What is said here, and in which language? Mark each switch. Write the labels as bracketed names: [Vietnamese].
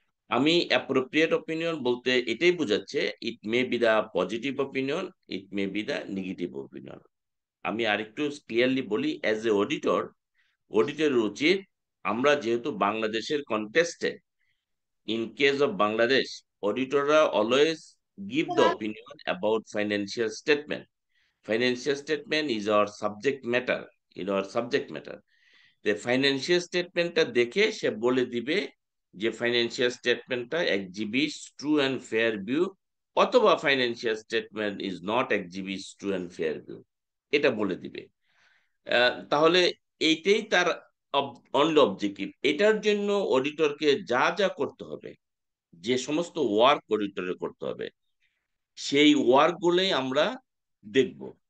[Bangla] আমি appropriate opinion বলতে এটাই বোঝাচ্ছে, [English] It may be the positive opinion, it may be the negative opinion. [Bangla] আমি আরেকটু ক্লিয়ারলি বলি, [English] as a auditor, [Bangla] অডিটরের উচিত, আমরা যেহেতু বাংলাদেশের কন্টেস্টে, [English] in case of Bangladesh, auditor always give the opinion about financial statement. Financial statement is our subject matter, in our subject matter. [Bangla] The financial statement টা দেখে সে বলে দিবে যে financial স্টেটমেন্টটা exhibits true and fair view, অথবা [English] financial statement is not exhibits true and fair view, [Bangla] এটা বলে দিবে। তাহলে এইটাই তার অনলি অবজেক্টিভ। এটার জন্য অডিটরকে যা যা করতে হবে, যে সমস্ত ওয়ার্ক অডিটরে করতে হবে, সেই ওয়ার্ক গুলোই আমরা দেখব।